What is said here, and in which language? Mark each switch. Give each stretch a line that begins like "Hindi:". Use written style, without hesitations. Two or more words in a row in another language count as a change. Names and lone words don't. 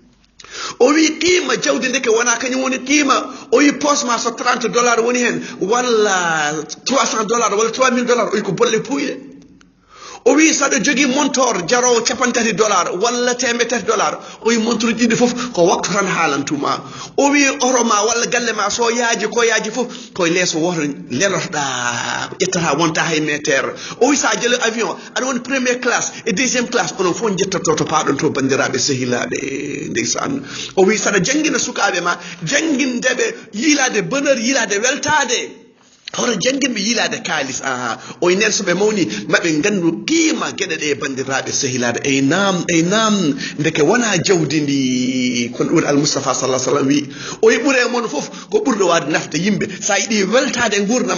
Fula: o wi qima jawdi ndeke wona kañum woni qima o wi posma so $30 woni hen walla $300 walla $3000 o wi ko bolle puyɗe o wi saɗa jogui montor jarowo $50 walla $100 o wi montor ɗiɗi foof ko waktu tan haalantuma o wi oroma walla galle ma so yaaji ko yaaji foof koye leeso woto lelotoɗa ƴettata wonta hay métaire o wi sa jeli avion aɗa woni
French: premier classe et deuxiéme classe
Fula: onon fof jettoto to paɗon to bandiraɓe sehilaɓe ndeysan o wi saɗa jangguina sukaɓe ma janguindeɓe yiilade bonheur yiilade weltade hoto jangguinɓe yiilade kaalis o nen soɓe mawni maɓe gandu qiima gueɗe ɗe bandiraɓe sehilade ey nam ndeke wona jawdi ndi kono ɗum almoustapha
Arabic: صلى الله سلم
Fula: wi o wi ɓuure moon foof ko ɓurɗo wade nafde yimɓe sa yiiɗi weltade e gurdam